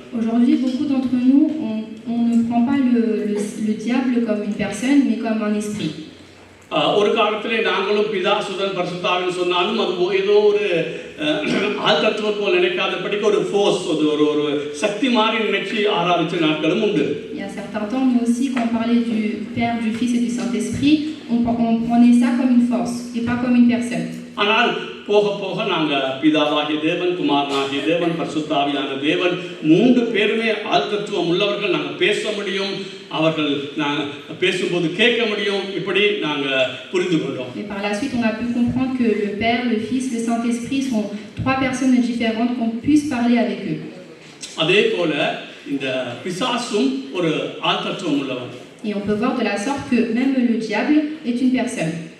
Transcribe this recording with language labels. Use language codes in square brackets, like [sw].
[fr] Aujourd'hui, beaucoup d'entre nous, on ne prend pas le diable comme une personne, mais comme un esprit. [ta] ஒரு காலத்திலே நாங்களும் பிதா சுதன் பரிசுத்தாவின்னு சொன்னாலும் அது ஏதோ ஒரு ஆழ்தத்துவம் போல் நினைக்காதபடிக்கு ஒரு ஃபோர்ஸ், ஒரு சக்தி மாதிரி நினைச்சு ஆராதிச்ச நாட்களும் உண்டு. [fr] Il y a certains temps, nous aussi, quand on parlait du Père, du Fils et du Saint-Esprit, on prenait ça comme une force et pas comme une personne. [ta] ஆனால் போக போக நாங்கள் பிதாவாகிய தேவன், குமாரனாகிய தேவன், பரிசுத்தாவியான தேவன் 3 பேருமே ஆழ்தத்துவம் உள்ளவர்கள். நாங்கள் பேச முடியும், அவர்கள் நாங்கள் பேசும்போது கேட்க முடியும், இப்படி நாங்கள் புரிந்து கொண்டோம். [fr] Et par la suite, on a pu comprendre que le Père, le Fils, le Saint-Esprit sont 3 personnes différentes, qu'on puisse parler avec eux. [ta] அதே போல இந்த பிசாசும் ஒரு ஆழ்தத்துவம் உள்ளவன். [fr] Et on peut voir de la sorte que même le diable est une personne.